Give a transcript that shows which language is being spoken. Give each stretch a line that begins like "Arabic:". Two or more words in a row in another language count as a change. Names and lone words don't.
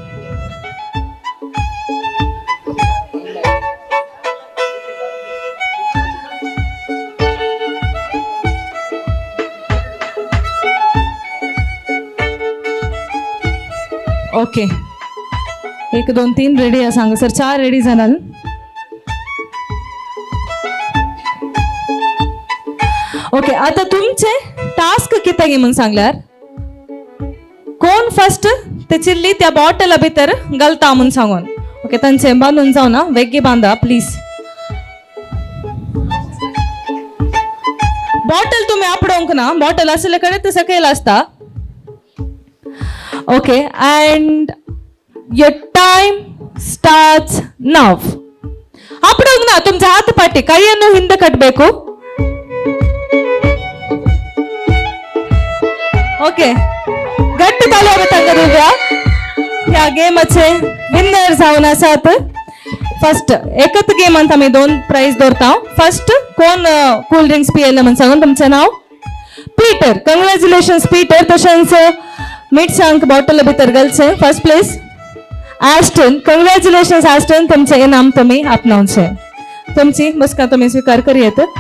Konkani: ओके 1 2 3 रेडी आहे सांगा सर. 4 रेडी जाणार. ओके आता तुमचे टास्क किती म्हणून सांगल्यार कोण फर्स्ट ते चिल्ली त्या बॉटल भितर घालता म्हणून सांगून. ओके तांचे बांधून जाऊ ना वेगी बांधा प्लीज. बॉटल तुम्ही आपडोंक ना. बॉटल असले कडे ते सकयल असता.
English: ओके and your time starts now.
Konkani: आपडोंक ना तुमचा हात पाठी
Kannada: ಕೈಯನ್ನು ಹಿಂದೆ ಕಟ್ಟಬೇಕು.
Konkani: ओके गट्ट ताली होता दिव्या. ह्या गेमचे विनर जाऊन आसात फर्स्ट एकच गेम ಅಂತ मी 2 प्राइज दौरता फर्स्ट कोण
English: cool drinks
Konkani: पियला म्हण सांगून तुमचं नाव पीटर कंग्रॅच्युलेशन्स पीटर तशेंच मीठ सांग बॉटल भितर घालचे
English: first place
Konkani: एस्टन कंग्रॅच्युलेशन्स एस्टन तुमचे इनाम तुम्ही आपणावचे तुमची बसका तुम्ही स्वीकार करूयात